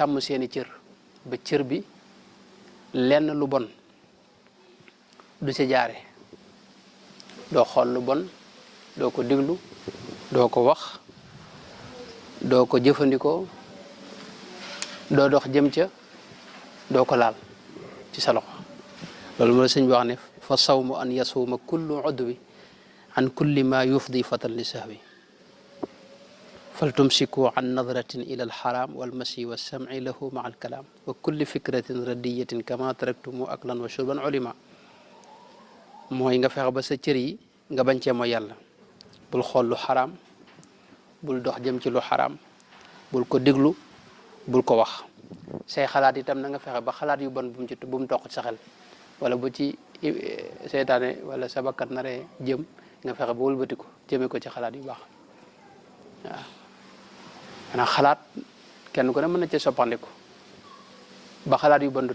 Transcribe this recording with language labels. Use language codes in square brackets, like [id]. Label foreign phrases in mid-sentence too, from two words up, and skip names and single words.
[wo] sàmm seeni cër ba cër bi lenn lu bon du ci jaare doo xool lu bon doo ko diglu doo ko wax doo ko jëfandikoo doo dox jëm ca doo ko laal ci sa loxo loolu moo la sëñ bi wax ne [ar] فالصوم أن يصوم كل عضو عن كل ما يفضي فتى للسهو فلتمسكوا عن نظرة إلى الحرام والمشي والسمع له مع الكلام وكل فكرة ردية كما تركتم أكلا وشربا علما [wo] mooy nga fexe ba sa cër yi nga bañ cee mooy yàlla bul xool lu xaraam bul dox jëm ci lu xaraam bul ko déglu bul ko wax say xalaat itam na nga fexe ba xalaat yu bon bu mu toq ci sa xel wala bu ci seytaane wala sa bakkat naree jëm nga fexe ba wëlbati ko jëmee ko ci xalaat yu baax waaw maanaam xalaat kenn ku ne mën na ci soppandiku ba xalaat yu bon du